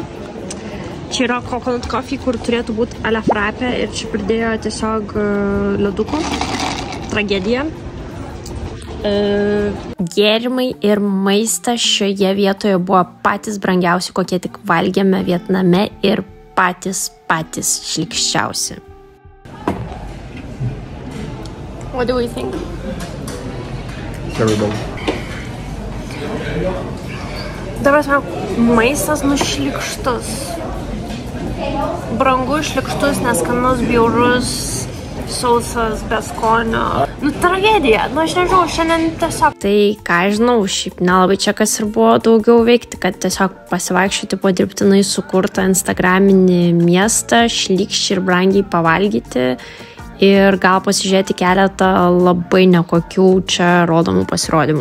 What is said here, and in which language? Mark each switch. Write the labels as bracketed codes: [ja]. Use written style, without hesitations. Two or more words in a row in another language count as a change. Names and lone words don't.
[lt] Čia yra [en] coconut coffee, [lt] kur turėtų būti ale frappė ir čia pridėjo tiesiog ledukų. Tragedija. Gėrimai ir maistas šioje vietoje buvo patys brangiausi, kokie tik valgėme Vietname ir patys šlykščiausi. [en] What do we think? Terrible. [lt] Dabar maistas nušlykštus. Brangu šlykštus, neskanus, bjaurus, sausas, be skonio. Tragedija. Aš nežinau, šiandien tiesiog. Tai ką žinau, šiaip nelabai čia kas ir buvo daugiau veikti, kad tiesiog pasivaikščioti po dirbtinai sukurtą instagraminį miestą, šlykščiai ir brangiai pavalgyti ir gal pasižiūrėti keletą labai nekokių čia rodomų pasirodymų.